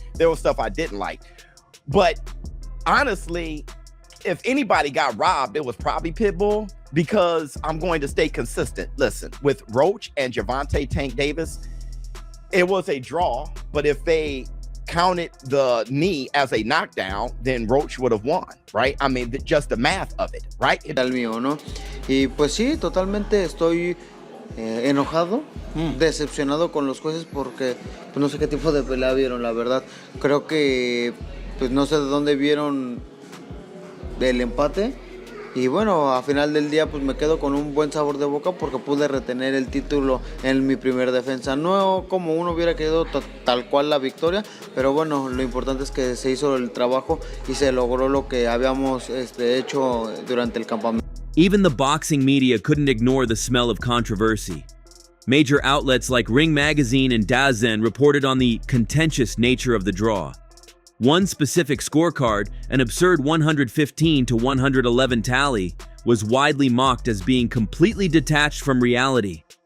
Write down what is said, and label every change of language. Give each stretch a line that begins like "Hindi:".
English: There was stuff I didn't like. But honestly, if anybody got robbed, it was probably Pitbull, because I'm going to stay consistent. Listen, with Roach and Gervonta "Tank" Davis, it was a draw, but if they counted the knee as a knockdown, then Roach would have won, right? I mean, just the math of it, right?
Spanish: El mío, ¿no? Y pues sí, totalmente estoy enojado, decepcionado con los jueces porque pues no sé qué tipo de pelea vieron, la verdad. Creo que pues no sé de dónde vieron el empate. Y bueno, a final del día pues me quedo con un buen sabor de boca porque pude retener el título en mi primer defensa. No como uno hubiera querido tal cual la victoria, pero bueno, lo importante es que se hizo el trabajo y se logró lo que habíamos hecho durante el campamento.
English: Even the boxing media couldn't ignore the smell of controversy. Major outlets like Ring Magazine and DAZN reported on the contentious nature of the draw. One specific scorecard, an absurd 115-111 tally, was widely mocked as being completely detached from reality.